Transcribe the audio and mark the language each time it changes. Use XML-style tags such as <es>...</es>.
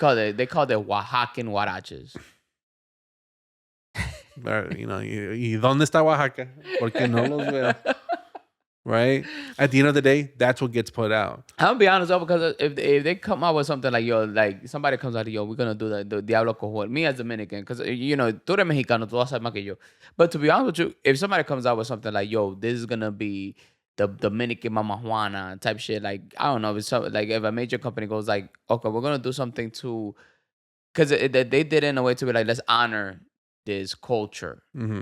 <en>called it. They called it Oaxacan Huaraches.</en> <es>Y dónde está Oaxaca? Porque no los veo,</es> <en>right? At the end of the day, that's what gets put out. I'll be honest though, because if they come out with something like yo, like somebody comes out, yo, we're gonna do the Diablo Cojuel. Me as Dominican, because</en> <es>tú eres mexicano, tú vas a saber más que yo.</es> <en>But to be honest with you, if somebody comes out with something like yo, this is gonna be the Dominican Mama Juana type shit, like I don't know, if it's like if a major company goes like, okay, we're gonna do something to, because they did it in a way to be like, let's honor this culture, Hmm.</en>